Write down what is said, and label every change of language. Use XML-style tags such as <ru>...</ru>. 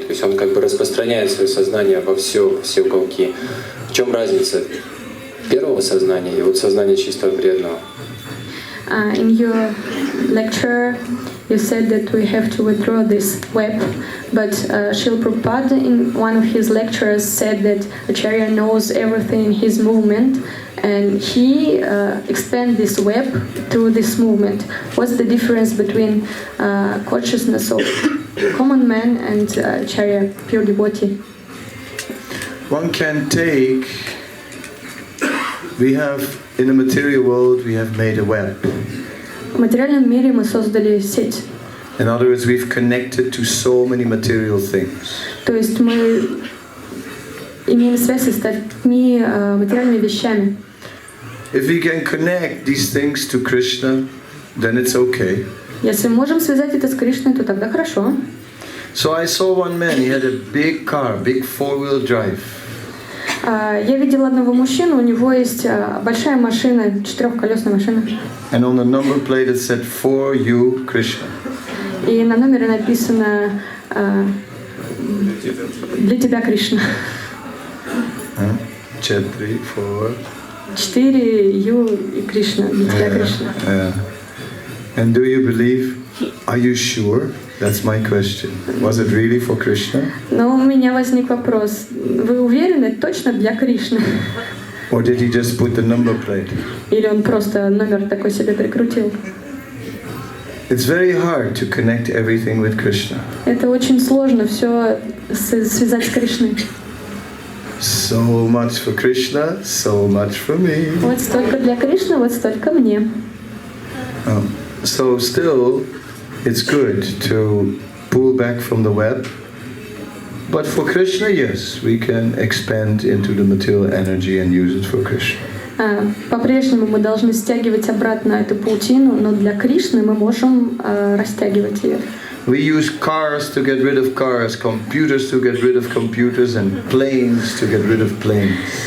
<ru>То есть он распространяет свое сознание во все уголки. В чем разница первого сознания и вот сознания чистого преданного?</ru> <en>In your lecture, you said that we have to withdraw this web, but Srila Prabhupada in one of his lectures said that Acharya knows everything in his movement, and he expands this web through this movement. What's the difference between consciousness of common man and Acharya, pure devotee? One can take. We have in the material world we have made a web.</en> <ru>В материальном мире мы создали сеть.</ru> <en>In other words, we've connected to so many material things.</en> <ru>То есть мы имеем связь с такими материальными вещами.</ru> <en>If we can connect these things to Krishna, then it's okay.</en> <ru>Если мы можем связать это с Кришной, то тогда хорошо.</ru> <en>So I saw one man. He had a big car, big four-wheel drive.</en> <ru>Я видела одного мужчину, у него есть большая машина, четырехколесная машина.</ru> <en>And on the number plate it said, "For you, Krishna."</en> <ru>И на номере написано «Для тебя, Кришна».</ru> <en>4,</en> <ru>4 Ю и Кришна, для тебя, Кришна.</ru> <en>And do you believe? Are you sure? That's my question. Was it really for Krishna?</en> <ru>Но у меня возник вопрос. Вы уверены, точно для Кришны?</ru> <en>Or did he just put the number plate?</en> <ru>Или он просто номер такой себе прикрутил?</ru> <en>It's very hard to connect everything with Krishna.</en> <ru>Это очень сложно все связать с Кришной.</ru> <en>So much for Krishna, so much for me.</en> <ru>Вот столько для Кришны, вот столько мне.</ru> <en>So still, it's good to pull back from the web. But for Krishna, yes, we can expand into the material energy and use it for Krishna.</en> <ru>По-прежнему мы должны стягивать обратно эту паутину, но для Кришны мы можем растягивать ее.</ru> <en>We use cars to get rid of cars, computers to get rid of computers, and planes to get rid of planes.</en>